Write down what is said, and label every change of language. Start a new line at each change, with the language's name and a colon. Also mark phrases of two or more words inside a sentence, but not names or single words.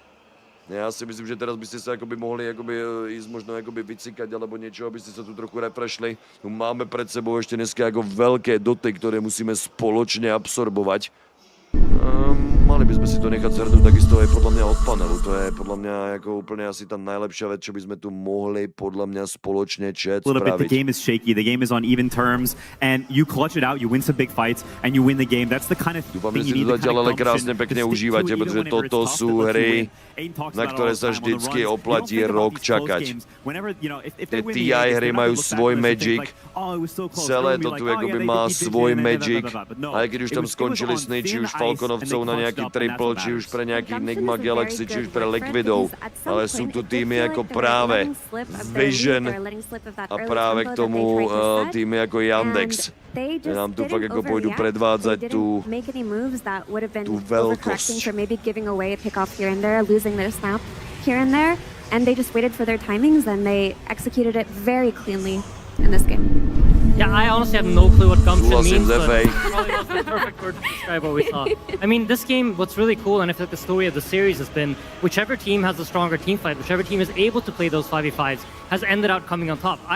Slovak: Já si myslím, že teraz byste se jakoby mohli jakoby ísť možno jakoby vycikať alebo niečo, aby ste sa tu trochu refreshli. Tu máme pred sebou ještě dneska jako veľké doty, ktoré musíme spoločne absorbovať. Mali by sme si to nechať zhrnúť takisto aj podľa mňa od panelu. To je podľa mňa ako úplne asi tá najlepšia vec, čo by sme tu mohli podľa mňa spoločne chat
English: A little bit,
Slovak: spraviť.
English: the game is shaky, the game is on even terms, and you clutch it out, you win some big fights, and you win the game. That's the kind of
Slovak: Dúfam,
English: thing
Slovak: že
English: you
Slovak: si
English: need,
Slovak: to
English: the kind
Slovak: zatiaľ
English: of
Slovak: ale
English: gumption
Slovak: krásne
English: to
Slovak: pekne
English: stick to
Slovak: užívate,
English: it even
Slovak: pretože
English: whenever it's
Slovak: toto
English: tough,
Slovak: sú
English: that lets you
Slovak: hry,
English: win. Aiden talks
Slovak: na
English: about it
Slovak: ktoré
English: all the
Slovak: sa
English: time on the
Slovak: vždycky
English: runs.
Slovak: oplatí
English: You don't think about
Slovak: rok
English: these close
Slovak: čakať.
English: games. Whenever, you know, if
Slovak: Tie
English: they win the
Slovak: TI
English: Yandex,
Slovak: hry
English: they're not
Slovak: majú
English: gonna look
Slovak: svoj
English: back on this and think
Slovak: magic.
English: like, oh, it was so close.
Slovak: Celé
English: They're
Slovak: to
English: gonna
Slovak: tu
English: be like, oh,
Slovak: jakoby
English: yeah,
Slovak: má
English: they beat
Slovak: svoj
English: Vision and
Slovak: magic.
English: but no,
Slovak: Aj keď už
English: it
Slovak: tam
English: was
Slovak: skončili
English: on
Slovak: sny, či
English: thin
Slovak: už
English: ice,
Slovak: Falconovcov
English: and
Slovak: na
English: they
Slovak: nejaký
English: clutched up, and that's
Slovak: triple,
English: what
Slovak: či už
English: matters.
Slovak: pre nejaký
English: Gumption
Slovak: Enigma
English: is a
Slovak: Galaxy,
English: very
Slovak: či už
English: good
Slovak: pre
English: word for it,
Slovak: Liquidov.
English: because at some
Slovak: Ale
English: point
Slovak: sú tu
English: it did
Slovak: týmy
English: feel
Slovak: ako
English: like they were
Slovak: práve
English: letting slip of their lead,
Slovak: Vision
English: they were letting slip of that
Slovak: a
English: early
Slovak: práve
English: tempo
Slovak: k
English: that
Slovak: tomu
English: they tried to set,
Slovak: týmy ako Yandex.
English: they just
Slovak: Nám tu fakt
English: didn't
Slovak: ako pôjdu
English: overreact.
Slovak: predvádzať
English: They
Slovak: tú
English: didn't make any moves that would have been
Slovak: tú
English: overcorrecting
Slovak: veľkosť.
English: for maybe giving away a pickoff here and there, losing their snap here and there, and they just waited for their timings and they executed it very cleanly in this game. Yeah, I honestly have no clue what gumption
Slovak: Súhlasím
English: means,
Slovak: s
English: but
Slovak: FA.
English: probably was the perfect word to describe what we saw. I mean, this game, what's really cool, and I feel like the story of the series has been, whichever team has a stronger team fight, whichever team is able to play those 5v5s, has ended up coming on top.